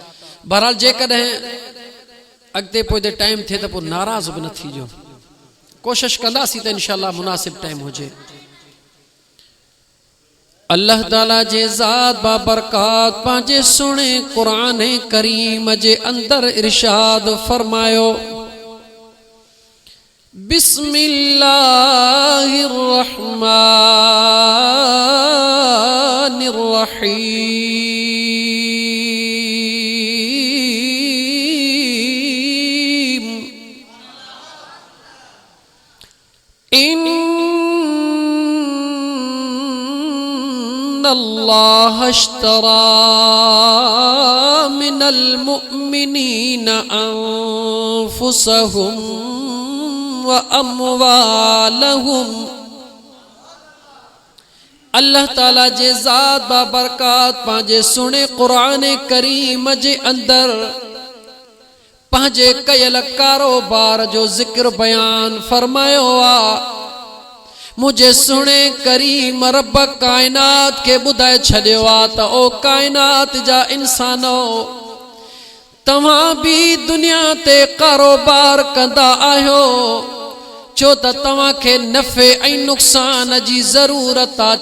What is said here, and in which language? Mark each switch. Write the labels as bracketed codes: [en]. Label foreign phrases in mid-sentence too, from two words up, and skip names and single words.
[sd] बहरहाल जेकॾहिं अॻिते पोइ टाइम थिए त पोइ नाराज़ बि न थीजो, कोशिश कंदासीं त इंशाअल्लाह मुनासिब टाइम हुजे। अल्लाह ताला जे ज़ात बाबरकात पंहिंजे सुहिणे क़ुरान करीम जे अंदर इरशाद फरमायो, [ar] بسم الله الرحمن الرحيم، إن الله اشترى من المؤمنين أنفسهم و أموالهم. [sd] अल्लाह ताला जे ज़ात बाबरकात पंहिंजे सुहिणे क़ुरान करीम जे अंदर पंहिंजे कयल कारोबार जो ज़िक्र बयान फरमायो आहे। मुझे सुहिणे करीम रब कायनात के ॿुधाए छॾियो आहे त ओ कायनात जा इंसानो, तव्हां बि दुनिया ते कारोबार कंदा आहियो, छो त तव्हांखे नफ़े ऐं नुक़सान जी ज़रूरत आहे।